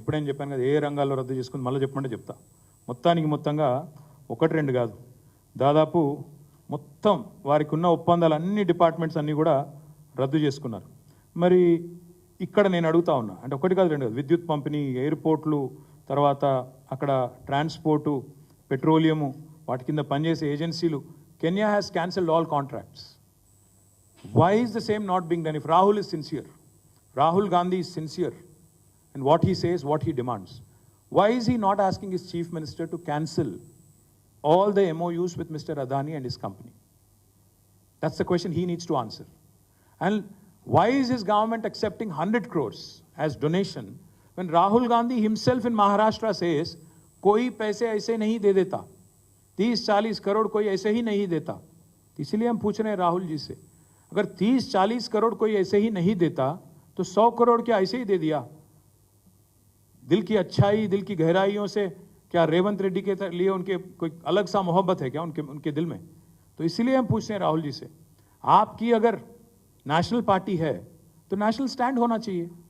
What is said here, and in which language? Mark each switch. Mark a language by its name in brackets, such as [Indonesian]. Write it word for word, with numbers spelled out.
[Telugu] ఇప్పుడేం చెప్పాను కదా ఏ రంగాల్లో రద్దు చేసుకుంది, మళ్ళీ చెప్పమంటే చెప్తా. మొత్తానికి మొత్తంగా ఒకటి రెండు కాదు, దాదాపు మొత్తం వారికి ఉన్న ఒప్పందాలు అన్ని డిపార్ట్మెంట్స్ అన్నీ కూడా రద్దు చేసుకున్నారు. మరి ఇక్కడ నేను అడుగుతా ఉన్నా, అంటే ఒకటి కాదు రెండు కాదు, విద్యుత్ పంపిణీ, ఎయిర్పోర్ట్లు, తర్వాత అక్కడ ట్రాన్స్పోర్టు, పెట్రోలియము, వాటి కింద పనిచేసే ఏజెన్సీలు, [English] Kenya has cancelled all contracts. Why is the same not being done? If Rahul is sincere, Rahul Gandhi is sincere, and what he says, what he demands, why is he not asking his chief minister to cancel all the M O Us with Mister Adani and his company? That's the question he needs to answer. And why is his government accepting one hundred crores as donation when Rahul Gandhi himself in Maharashtra says, [Hindi] "Koi paise aise nahi de deta, thirty forty crore koi aise hi nahi deta." इसलिए हम पूछ रहे हैं राहुल जी से, अगर तीस चालीस करोड़ कोई ऐसे ही नहीं देता तो सौ करोड़ क्या ऐसे ही दे दिया? दिल की अच्छाई, दिल की गहराइयों से क्या रेवंत रेड्डी के लिए उनके कोई अलग सा मोहब्बत है क्या उनके उनके दिल में? तो इसीलिए हम पूछ रहे हैं राहुल जी से, आपकी अगर नेशनल पार्टी है तो नेशनल स्टैंड होना चाहिए.